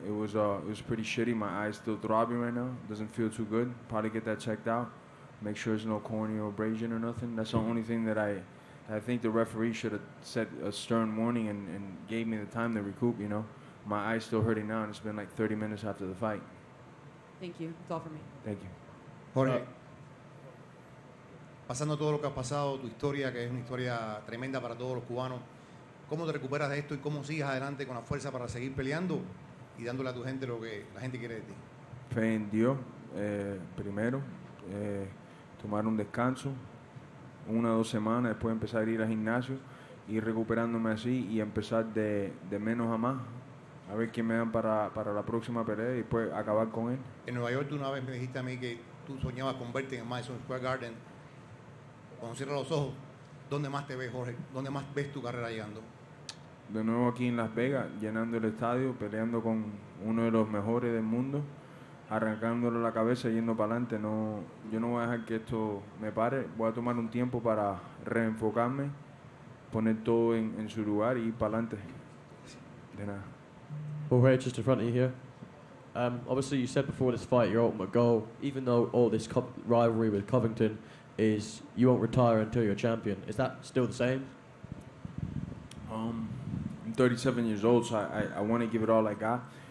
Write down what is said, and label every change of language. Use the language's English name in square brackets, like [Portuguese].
[English] It was pretty shitty. My eye's still throbbing right now. Doesn't feel too good. Probably get that checked out. Make sure there's no corneal abrasion or nothing. That's the only thing that I think the referee should have set a stern warning and gave me the time to recoup, you know. My eye's still hurting now, and it's been like 30 minutes after the fight. Thank you. That's all for me. Thank you. [Spanish] Jorge, pasando todo lo que has pasado, tu historia, que es una historia tremenda para todos los cubanos, ¿cómo te recuperas de esto y cómo sigues adelante con la fuerza para seguir peleando y dándole a tu gente lo que la gente quiere de ti? Fe en Dios, primero, tomar un descanso, 1 o 2 semanas, después empezar a ir al gimnasio, ir recuperándome así y empezar de menos a más, a ver quién me dan para la próxima pelea y después acabar con él. En Nueva York tú una vez me dijiste a mí que tú soñabas con verte en Madison Square Garden. Cuando cierras los ojos, ¿dónde más te ves, Jorge? ¿Dónde más ves tu carrera llegando? de nuevo aquí en Las Vegas, llenando el estadio, peleando con uno de los mejores del mundo, arrancándole la cabeza, yendo para adelante. No, yo no voy a dejar que esto me pare. Voy a tomar un tiempo para reenfocarme, poner todo en su lugar y ir para adelante. De nada. [English] Jorge, just in front of you here. Obviously, you said before this fight your ultimate goal, even though all this rivalry with Covington is you won't retire until you're champion. Is that still the same? I'm 37 years old, so I want to give it all I got.